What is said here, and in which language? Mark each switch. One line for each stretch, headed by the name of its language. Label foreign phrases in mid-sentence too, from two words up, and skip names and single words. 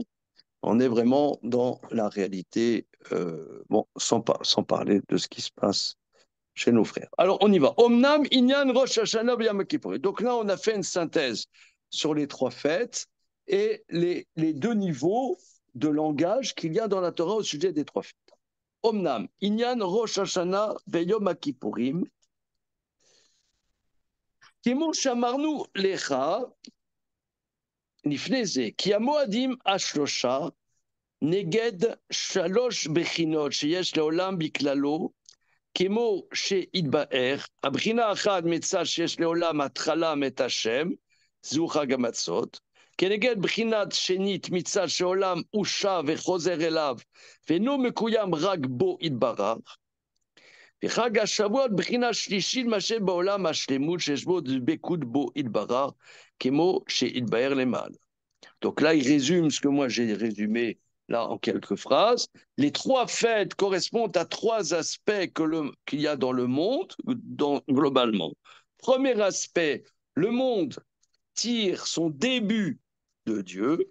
French: On est vraiment dans la réalité, bon, sans parler de ce qui se passe chez nos frères. Alors, on y va.
Hebrew: אמנם ענין ראש השנה יום כיפור.
French: Donc là, on a fait une synthèse sur les trois fêtes et les deux niveaux de langage qu'il y a dans la Torah au sujet des trois fêtes.
Hebrew: אמנם ענין ראש השנה יום כיפורים. כמו שאמרנו לך, לפני זה, כי המועדים השלושה נגד שלוש בחינות שיש לעולם בכללו, כמו שהתבאר, הבחינה אחת מצד שיש לעולם התחלה מת השם, זו חג המצות, כנגד בחינת שנית מצד שעולם הוא שב וחוזר אליו, ואינו מקוים רק בו יתברך, וחג השבועות בחינה שלישית מאשר בעולם השלמות שיש בו דבקות בו יתברך, כמו שהתבאר למעלה.
French: Donc là, il résume ce que moi j'ai résumé là en quelques phrases. Les trois fêtes correspondent à trois aspects qu'il y a dans le monde, globalement. Premier aspect, le monde tire son début de Dieu.